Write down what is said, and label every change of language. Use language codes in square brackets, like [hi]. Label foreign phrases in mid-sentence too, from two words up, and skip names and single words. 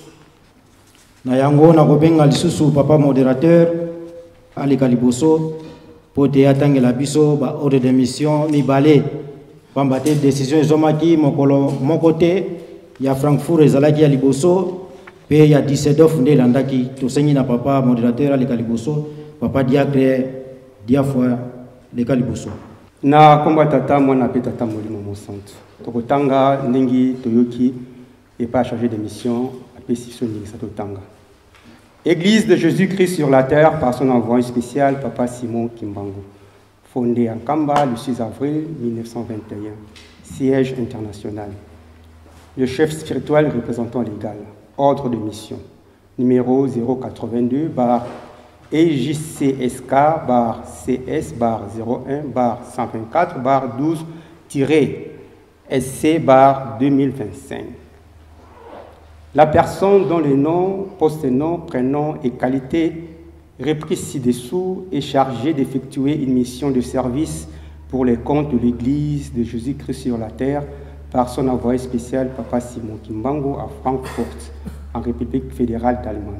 [ln] na yango na kobenga lisusu papa modérateur alika liboso po te atangela biso ba [fr] ordre de mission [ln] mibale pamba te décision ezomaki mokolo moko te ya Francfort ezalaki ya liboso pe ya Düsseldorf nde landaki tosengi na papa modérateur alika liboso papa diacre diafwa leka liboso na komba tata mwana pe tata molimo mosanto tokotanga ndingi toyoki [fr] et pas chargé de mission [ln] apesi soni satotanga. [fr] Église de Jésus-Christ sur la terre par son envoyé spécial papa Simon Kimbangu, fondée à Kamba le 6 avril 1921, siège international. Le chef spirituel représentant légal, ordre de mission numéro 082 bar EJCSK bar CS bar 01 bar 124 bar 12 SC bar 2025. La personne dont le nom, post-nom, prénom et qualité repris ci-dessous est chargée d'effectuer une mission de service pour les comptes de l'Église de Jésus-Christ sur la terre par son envoyé spécial Papa Simon Kimbangu à Francfort, en République fédérale d'Allemagne.